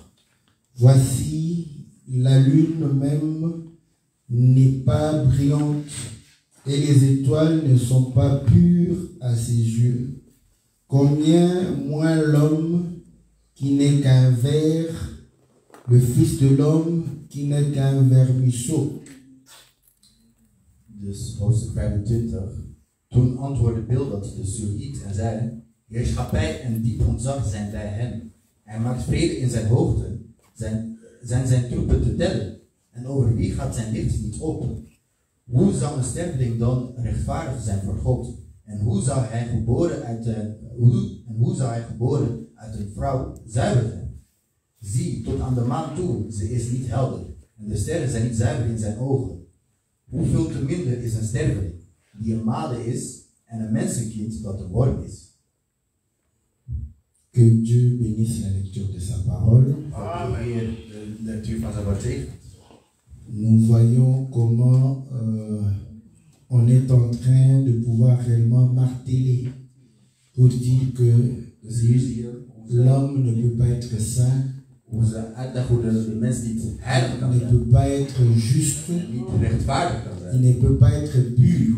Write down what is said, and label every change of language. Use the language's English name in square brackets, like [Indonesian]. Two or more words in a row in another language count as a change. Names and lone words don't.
[French] Voici, la lune même n'est pas brillante et les étoiles ne sont pas pures à ses yeux. Combien moins l'homme qui n'est qu'un ver, le fils de l'homme qui n'est qu'un vermisseau. [Dutch] Dus hoofdstuk 25. Toen antwoordde Bildad de Suriet en zei: Heerschappij en diep ontzag zijn bij hem. Hij maakt vrede in zijn hoogte. Zijn troepen te tellen. En over wie gaat zijn licht niet op? Hoe zou een sterveling dan rechtvaardig zijn voor God? En hoe zou hij geboren uit een vrouw zuiver zijn? Zie, tot aan de maan toe, ze is niet helder. En de sterren zijn niet zuiver in zijn ogen. Hoeveel te minder is een sterveling, die een made is, en een mensenkind dat een worm is. [French] Que Dieu bénisse la lecture de sa parole. Amen. [Dutch] De lectuur van zijn woord zegent. [French] Nous voyons comment on est en train de pouvoir réellement marteler pour dire que l'homme ne peut pas être saint, ne peut pas être juste, il ne peut pas être pur.